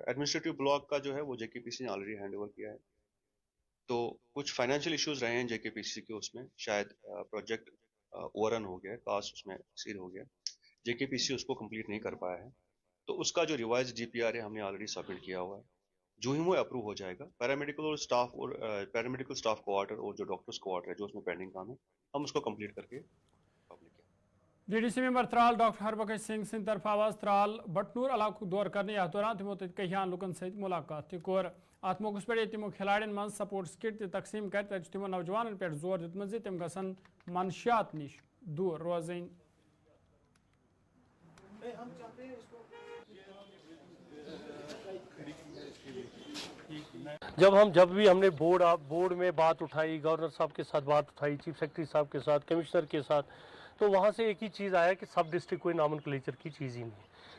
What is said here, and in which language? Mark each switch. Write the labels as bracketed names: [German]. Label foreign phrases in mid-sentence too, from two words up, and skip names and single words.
[English] administrative block [Urdu] کا جو ہے وہ JKPCC نے [English] already handover [Urdu] کیا ہے تو کچھ [English] financial issues [Urdu] رہے ہیں JKPCC کے اس میں شاید [English] project overrun [Urdu] ہو گیا کاسٹ اس میں ایکسیڈ ہو گیا JKPCC اس کو کمپلیٹ نہیں کر پایا ہے تو اس کا جو [English] revised DPR [Urdu] ہے ہم نے [English] already submit [Urdu] کیا ہوا ہے جو ہی وہ اپروو ہو جائے گا [English] paramedical staff quarter [Urdu] اور جو [English] doctors quarter [Urdu] ہے جو اس میں پینڈنگ کام ہے ہم اس کو کمپلیٹ کر کے پبلک کیا. [English] DDC member [Kashmiri] ترال ڈاکٹر ہربخش سنگھ سند طرف آواز ترال بٹنور علاقہ دور کرنے ات دوران تمو تہان لکن ست ملاقات کور ات موقع پہ تمو کھلاڑین من [English] sports kit [Kashmiri] تقسیم کر تمو نوجوانن پہ زور دتمت تم گھن منشیات نش دور روزیں. [Urdu] جب بھی ہم نے بورڈ میں بات اٹھائی، گورنر صاحب کے ساتھ بات اٹھائی، [English] chief secretary [Urdu] صاحب کے ساتھ، کمشنر کے ساتھ، تو وہاں سے ایک ہی چیز آیا کہ [English] sub district [Urdu] کوئی نامن کلیچر کی چیز ہی نہیں.